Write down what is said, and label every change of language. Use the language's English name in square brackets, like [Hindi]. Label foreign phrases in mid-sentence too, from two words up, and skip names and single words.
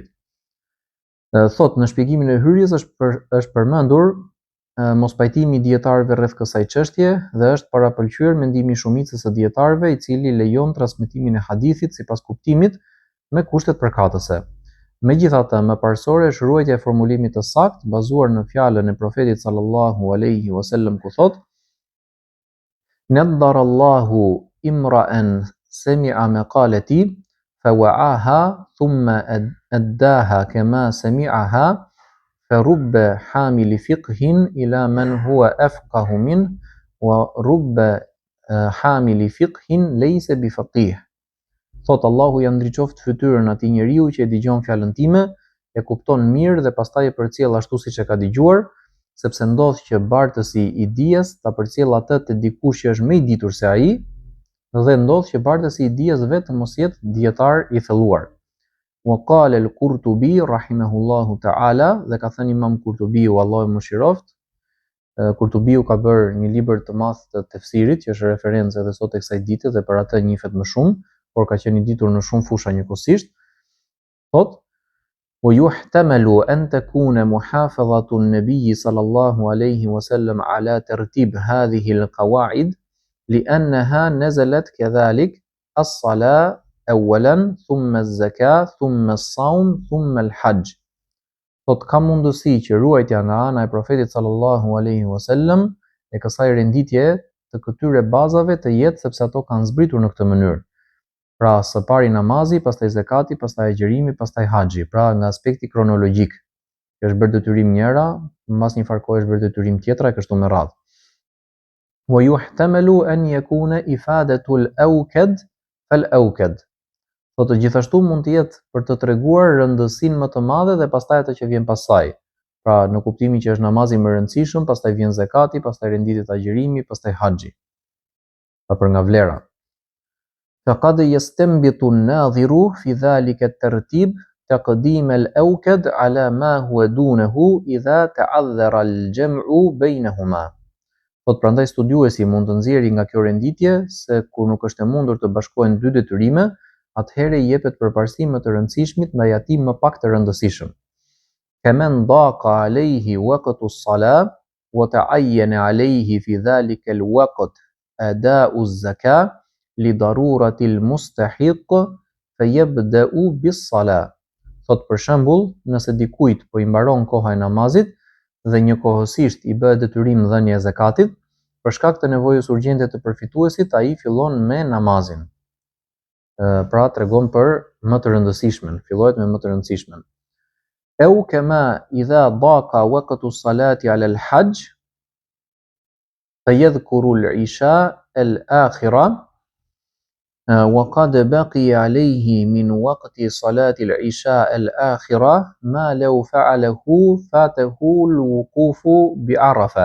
[Albanian] Thot në shpjegimin e hyrjes është përmendur mospajtimi i dietarëve rreth kësaj çështje dhe është parapëlqyer mendimi i shumicës së dietarëve, i cili lejon transmetimin e hadithit sipas kuptimit me kushtet përkatëse. Megjithatë, më parsorë është ruajtja e formulimit të saktë bazuar në fjalën e Profetit [Arabic] صلى الله عليه وسلم [Albanian] ku thot: [Arabic] "نضر الله امرأ سمع مقالتي فوعاها ثم أداها كما سمعها فرب حامل فقه إلى من هو أفقه منه ورب حامل فقه ليس بفقيه." [Albanian] Thot Allahu ja ndriçoft fytyrën atij njeriu që e dëgjon fjalën time, e kupton mirë dhe pastaj e përcjell ashtu siç e ka dëgjuar, sepse ndodh që bartësi i dijes ta përcjell atë te dikush që është më i ditur se ai, dhe ndodh që bartësi i dijes vetëm mos jetë dietar i thelluar. [Arabic] وقال القرطبي رحمه الله تعالى, [Albanian] dhe ka thënë Imam Kurtubiu, Allahu e mëshiroft. Kurtubiu ka bërë një libër të madh të tefsirit që është referencë edhe sot e kësaj dite dhe për atë njihet më shumë, por ka qenë i ditur në shumë fusha njëkohësisht. Thot: [Arabic] ويحتمل أن تكون محافظة النبي صلى الله عليه وسلم على ترتيب هذه القواعد لأنها نزلت كذلك الصلاة أولا ثم الزكاة ثم الصوم ثم الحج. [Albanian] Thot ka mundësi që ruajtja nga ana e Profetit [Arabic] صلى الله عليه وسلم [Albanian] e kësaj renditje të këtyre bazave të jetë sepse ato kanë zbritur në këtë mënyrë. Pra së pari namazi, pastaj zakati, pastaj agjërimi, pastaj haxhi. Pra nga aspekti kronologjik, që është bërë detyrim njëra, mbas një farë kohe është bërë detyrim tjetra e kështu me radhë. [Arabic] ويحتمل أن يكون إفادة الأوكد فالأوكد. [Albanian] Thotë gjithashtu mund të jetë për të treguar rëndësinë më të madhe dhe pastaj atë që vjen pasaj. Pra në kuptimin që është namazi më i rëndësishëm, pastaj vjen zakati, pastaj renditet agjërimi, pastaj haxhi. Pra për nga vlera. [Arabic] فقد يستنبط الناظر في ذلك الترتيب تقديم الأوكد على ما هو دونه إذا تعذر الجمع بينهما. [Albanian] Thotë prandaj studiuesi mund të nxjerrë nga kjo renditje se kur nuk është e mundur të bashkohen dy detyrime, atëherë i jepet përparësi më të rëndësishmit ndaj atij më pak të rëndësishëm. [Arabic] كمن ضاق عليه وقت الصلاة وتعين عليه في ذلك الوقت أداء الزكاة لضرورة المستحق فيبدأ بالصلاة. [Albanian] Thot për shembull, nëse dikujt po i mbaron koha e namazit dhe njëkohësisht i bëhet detyrim dhënia e zakatit, për shkak të nevojës urgjente të përfituesit, ai fillon me namazin. Pra tregon për më të rëndësishmen, fillohet me më të rëndësishmen. [Arabic] أو كما إذا ضاق وقت الصلاة على الحج فيذكر العشاء الآخرة وقد بقي عليه من وقت صلاة العشاء الآخرة ما لو فعله فاته الوقوف بعرفة.